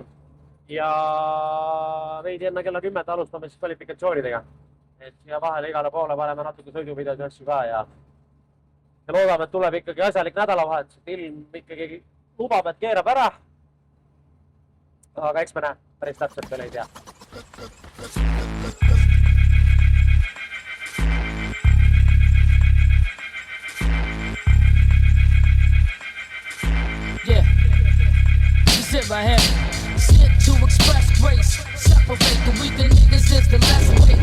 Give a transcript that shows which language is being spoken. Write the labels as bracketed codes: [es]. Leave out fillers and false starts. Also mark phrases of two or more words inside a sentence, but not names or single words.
[et] Ja veidi enne kella 10 alustame siis kvalifikatsioonidega. Et siia vahele igale poole paneme natuke sõiduvideosi asju ka ja loodame, et tuleb ikkagi asjalik nädalavahetus, et ilm ikkagi lubab, et keerab ära. Aga eks me näe, päris täpselt veel ei tea. [en] Sit right here. Sit to express grace. Separate the weaker niggas is the less weight.